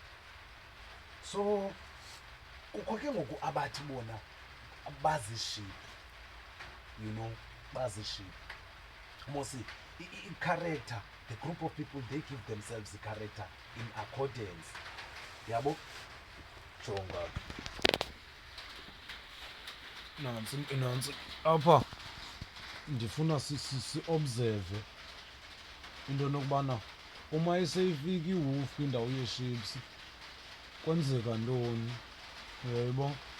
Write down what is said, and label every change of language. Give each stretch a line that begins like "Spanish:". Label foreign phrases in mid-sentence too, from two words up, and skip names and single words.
Xhosa: So kukho ke ngoku abathi bona baziship, baziship.
English: Mosi, character, the group of people, they give themselves the character in accordance.
Xhosa: Yabo? Jonga. Nansi. Apha ndifuna si-observe into nokubana uma iseyifika iwolf kwindawo yee-ships kwenzeka ntoni, uyayibona?